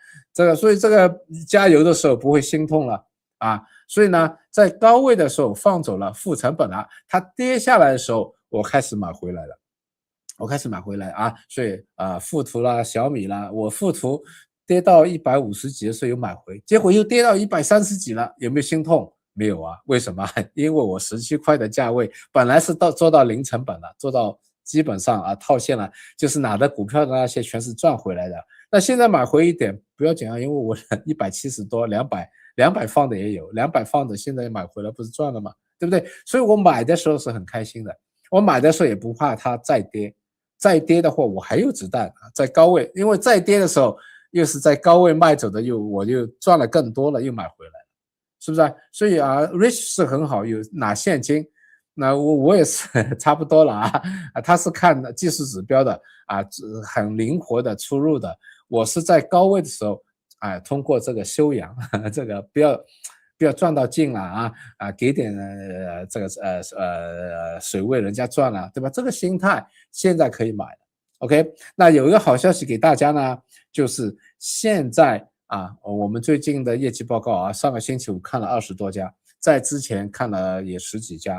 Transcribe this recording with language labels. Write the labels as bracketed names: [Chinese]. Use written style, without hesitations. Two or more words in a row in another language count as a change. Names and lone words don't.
[Chinese] 所以這個加油的時候不會心痛了所以呢，在高位的時候放走了，付成本了，它跌下來的時候，我開始買回來了，所以富途啦、小米啦，我富途跌到150幾的時候有買回，結果又跌到130幾了，有沒有心痛？沒有啊，為什麼？因為我17塊的價位本來是做到零成本了，做到基本上啊套现了，就是拿的股票的那些全是賺回來的。那現在買回一點不要緊啊，因為我170多200放的也有，200放的現在買回來不是賺了嗎？對不對？所以我買的時候是很開心的，我買的時候也不怕它再跌，再跌的話我還有子彈在高位，因為再跌的時候又是在高位賣走的，我就賺了更多了，又買回来了，是不是啊？所以啊 ，Rich 是很好，有拿現金。那我也是差不多了啊，他是看技術指標的啊，很靈活的出入的。我是在高位的时候啊，通過这個修養，這個不要賺到盡了啊，給點這個水位人家賺了，對吧？這個心態現在可以買了。OK， 那有一個好消息給大家呢，就是現在啊，我們最近的業績報告啊，上個星期五看了20多家，在之前看了也10幾家。